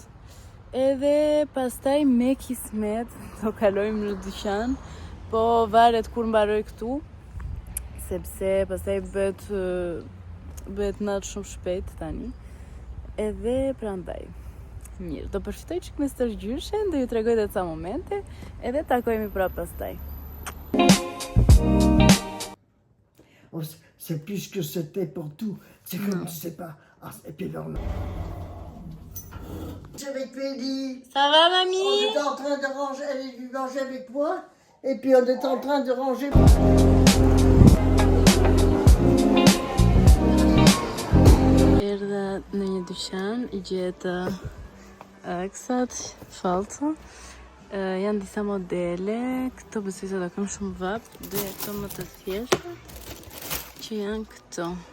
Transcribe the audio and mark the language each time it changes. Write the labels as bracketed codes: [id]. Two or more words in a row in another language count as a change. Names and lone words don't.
[sq] Edhe pastaj me kismet do kalojmë në dyqan, po varet kur mbaroj këtu, sepse pastaj bëhet natë shumë shpejt tani. Edhe prandaj. Mirë, do përfitoj çik me stërgjyshen, do ju tregoj edhe ca momente, edhe takohemi prapë pastaj. [fr] C'est plus que c'était pour tout. C'est comme tu sais pas. Ah, et puis alors là. Avec Pédi. Ça va, mamie? On était en train de ranger, elle est venue manger avec moi. Et puis on était en train de ranger. [sq] Erdha në një dyqan, i gjeta aksat, falca. Janë disa modele, këto besoj se do kam shumë vap, doja këto më të thjeshta, që janë këto.